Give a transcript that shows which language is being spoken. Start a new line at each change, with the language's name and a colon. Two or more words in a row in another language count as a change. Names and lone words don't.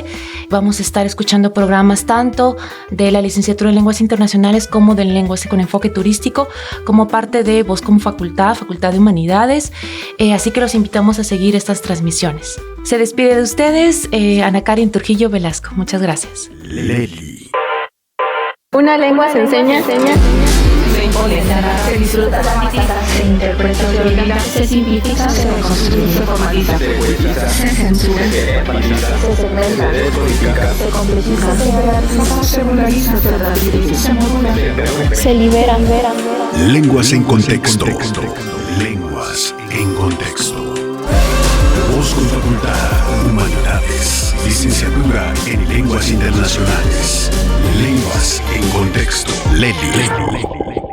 Spanish: Vamos a estar escuchando programas tanto de la licenciatura en lenguas internacionales como de lenguas con enfoque turístico, como parte de Voz como Facultad de Humanidades. Así que los invitamos a seguir estas transmisiones. Se despide de ustedes Ana Karen Trujillo Velasco. Muchas gracias. Leli. Una lengua se enseña. Se impone, se disfruta, se interpreta, se olvida, se simplifica, se reconstruye, se formaliza, se poetiza, se censura, se enfatiza, se segmenta, se descodifica, se complejiza, se jerarquiza, se vulgariza, se relativiza, se modula, Se liberan. Lenguas en Contexto. Lenguas en Contexto. Voz con Facultad, Humanidades, Licenciatura en Lenguas Internacionales. Lenguas en Contexto. Leli.